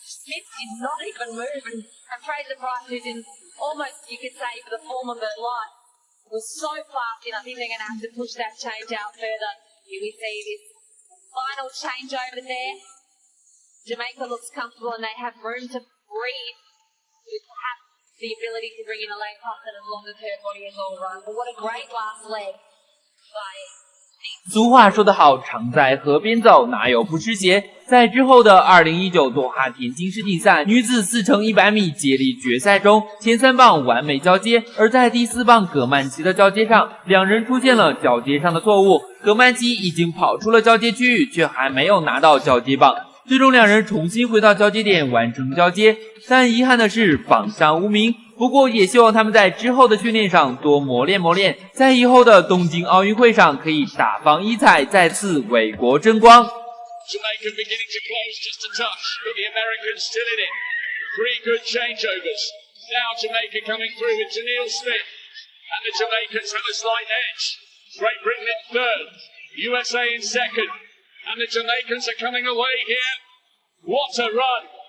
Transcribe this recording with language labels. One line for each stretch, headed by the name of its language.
English: Smith did not even move, and Fraser Price, who's in almost, you could say, for the form of her life, was so fast in. I think they're going to have to push that change out further. Here we see this final change over there. Jamaica looks comfortable, and they have room to breathe with perhaps the ability to bring in Elaine Thompson as long as her body is all right. But what a great last leg by
Chinese: 俗话说得好，常在河边走，哪有不湿鞋？在之后的2019多哈田径世锦赛女子4×100米接力决赛中，前3棒完美交接，而在第4棒葛曼棋的交接上，2人出现了交接上的错误。葛曼棋已经跑出了交接区域，却还没有拿到交接棒。最终两人重新回到交接点完成交接，但遗憾的是榜上无名。不过也希望他们在之后的训练上多磨练磨练，在以后的东京奥运会上可以大放异彩，再次为国争光。
English: Jamaica beginning to close just a touch, but the Americans still in it. 3 good changeovers. Now Jamaica coming through with Tennille Smith, and the Jamaicans have a slight edge. Great Britain in third, USA in second, and the Jamaicans are coming away here. What a run!